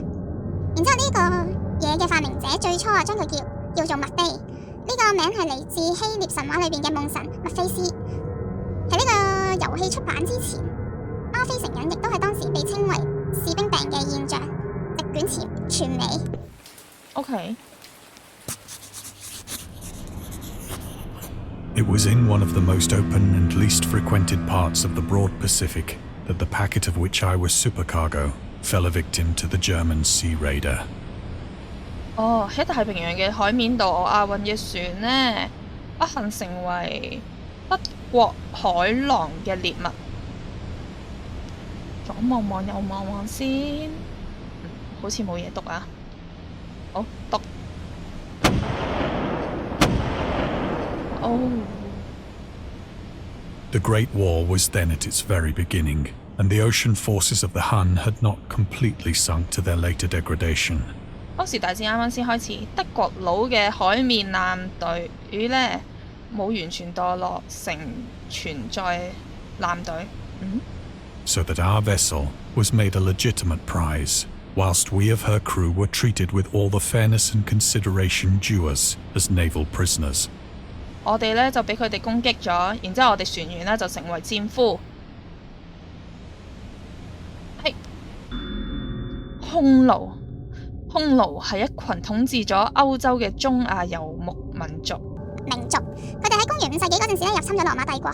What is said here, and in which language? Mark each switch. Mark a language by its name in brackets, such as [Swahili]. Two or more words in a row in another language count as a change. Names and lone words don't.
[Cantonese] 然之後呢個嘢嘅發明者最初將佢叫做麥菲，呢個名係嚟自希臘神話裏邊嘅夢神麥菲斯。喺呢個遊戲出版之前，嗎啡成癮亦都係當時被稱為士兵病嘅現象，席捲全美。 OK。 [English] It was in one of the most open and least frequented parts of the broad Pacific that the packet of which I was supercargo fell a victim to the German sea raider. [Cantonese] 喺太平洋嘅海面度，亞運嘅船呢，不幸成為德國海狼嘅獵物。左望望右望望先，好似冇嘢讀啊。好，讀。 [English] The Great War was then at its very beginning, and the ocean forces of the Hun had not completely sunk to their later degradation. [Cantonese] 當時大戰啱啱先開始，德國佬嘅海面艦隊呢冇完全墮落成存在艦隊。 [English] So that our vessel was made a legitimate prize, whilst we of her crew were treated with all the fairness and consideration due us as naval prisoners. [Cantonese] 我哋呢就俾佢哋攻擊咗，然之後我哋船員呢就成為戰俘。係匈奴係一群統治咗歐洲嘅中亞游牧民族。佢哋喺公元5世紀嗰陣時入侵咗羅馬帝國。